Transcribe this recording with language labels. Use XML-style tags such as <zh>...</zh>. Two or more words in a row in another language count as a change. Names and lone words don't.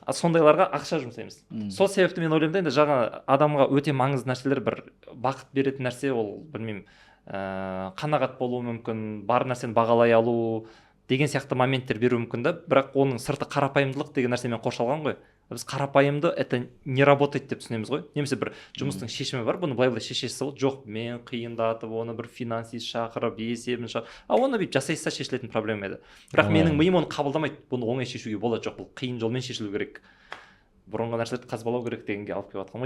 <kk>Сондайларға ақша жұмсаймыз. Сол себепті мен ойлаймын да, енді жаңа адамға өте маңызды нәрселер, бір бақыт беретін нәрсе, ол білмеймін, қанағат болуы мүмкін, бар нәрсені бағалай алу деген сияқты моменттер беруі мүмкін да, бірақ оның сырты қарапайымдылық деген нәрсемен қоршалған ғой. Біз қарапайымды</kk> <ru>это не работает</ru> <kk>деп түсінеміз ғой. Немесе бір жұмыстың шешімі бар, бұны былай шешесіз ғой. Жоқ, мен қиындатып, оны бір финансист шақырып, есебін шақырып. Оны бүйтіп жасайса шешілетін проблема еді. Бірақ менің миым оны қабылдамайды. Бұны оңай шешуге болады, жоқ, бұл қиын жолмен шешілу керек. Бұрынғы нәрселерді қазбалау керек дегенге алып келіп жатқан.</kk>